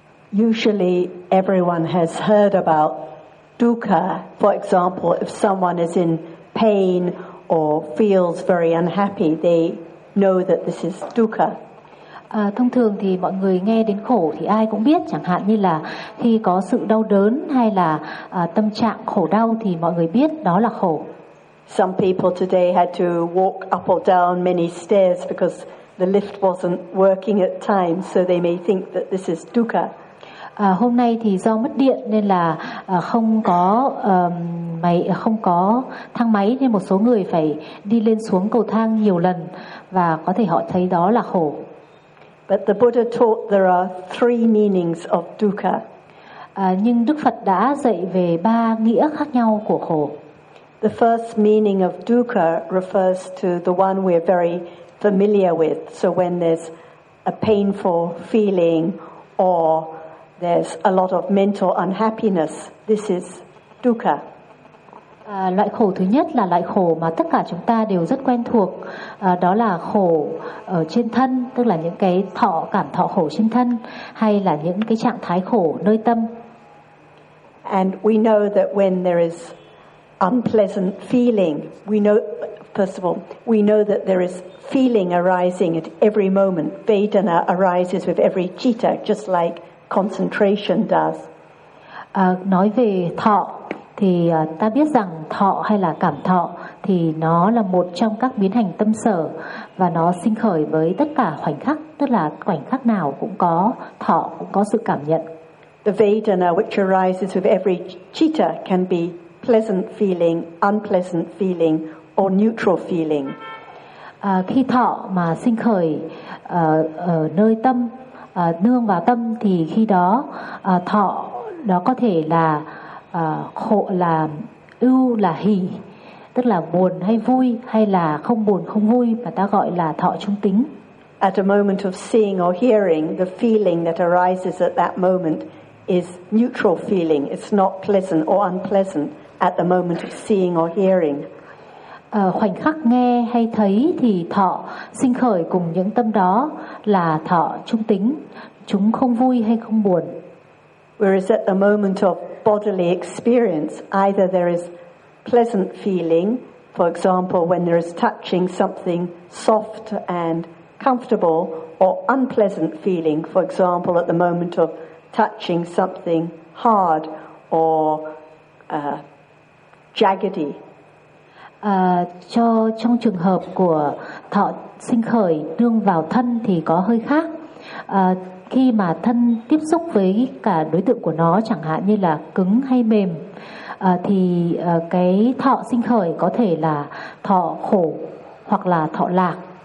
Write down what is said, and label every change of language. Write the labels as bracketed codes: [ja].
[en] Usually everyone has heard about dukkha. For example, if someone is in pain or feels very unhappy, they know that this is dukkha. [vi] Thông thường thì mọi người nghe đến khổ thì ai cũng biết, chẳng hạn như là khi có sự đau đớn hay là tâm trạng khổ đau thì mọi người biết đó là khổ. [en] Some people today had to walk up or down many stairs because the lift wasn't working at times, so they may think that this is dukkha. [vi] Hôm nay thì do mất điện nên là không có thang máy nên một số người phải đi lên xuống cầu thang nhiều lần và có thể họ thấy đó là khổ. [en] But the Buddha taught there are three meanings of dukkha. [vi] Nhưng Đức Phật đã dạy về ba nghĩa khác nhau của khổ. [en] The first meaning of dukkha refers to the one we're very familiar with. So when there's a painful feeling or there's a lot of mental unhappiness, this is dukkha. [vi] Loại khổ thứ nhất là loại khổ mà tất cả chúng ta đều rất quen thuộc, đó là khổ ở trên thân, tức là những cái thọ cảm thọ khổ trên thân hay là những cái trạng thái khổ nơi tâm. [en] And we know that when there is unpleasant feeling, we know, first of all, we know that there is feeling arising at every moment. Vedana arises with every citta, just like concentration does. [vi] Nói về thọ thì ta biết rằng thọ hay là cảm thọ thì nó là một trong các biến hành tâm sở và nó sinh khởi với tất cả khoảnh khắc, tức là khoảnh khắc nào cũng có thọ, cũng có sự cảm nhận. [en] The Vedana which arises with every citta can be pleasant feeling, unpleasant feeling or neutral feeling. [vi] Khi thọ mà sinh khởi ở nơi tâm, nương vào tâm thì khi đó thọ đó có thể là khổ, là ưu, là hỷ, tức là buồn hay vui, hay là không buồn không vui, mà ta gọi là thọ trung tính. [en] At a moment of seeing or hearing, the feeling that arises at that moment is neutral feeling. It's not pleasant or unpleasant at the moment of seeing or hearing. [vi] Khoảnh khắc nghe hay thấy thì thọ sinh khởi cùng những tâm đó là thọ trung tính, chúng không vui hay không buồn. [en] Whereas at the moment of bodily experience, either there is pleasant feeling, for example, when there is touching something soft and comfortable, or unpleasant feeling, for example, at the moment of touching something hard or jaggedy. [vi] Trong trường hợp của thọ sinh khởi đương vào thân thì có hơi khác. Khi mà thân tiếp xúc với cả đối tượng của nó, chẳng hạn như là cứng hay mềm, thì cái thọ sinh khởi có thể là thọ khổ hoặc là thọ lạc.